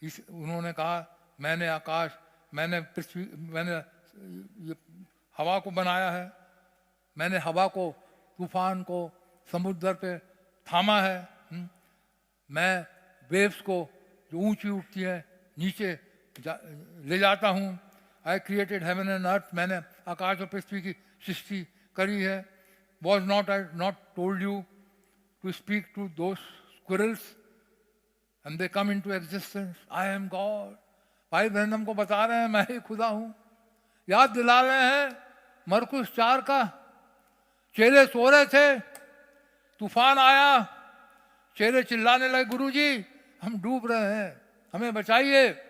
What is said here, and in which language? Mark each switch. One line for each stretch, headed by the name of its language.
Hindi: उन्होंने कहा, मैंने आकाश, मैंने पृथ्वी, मैंने हवा को बनाया है, मैंने हवा को, तूफान को समुद्र पे थामा है, मैं वेव्स को जो ऊंची उठती है नीचे ले जाता हूँ।
English: I created heaven and earth,
Hindi: मैंने आकाश और पृथ्वी की सृष्टि करी है।
English: Was not I not told you to speak to those squirrels and they come into existence? I am God.
Hindi: भाई ब्रैनम को बता रहे हैं मैं ही खुदा हूँ। याद दिला रहे हैं मरकुस 4 का, चेले सो रहे थे, तूफान आया, चेले चिल्लाने लगे, गुरुजी हम डूब रहे हैं, हमें बचाइए।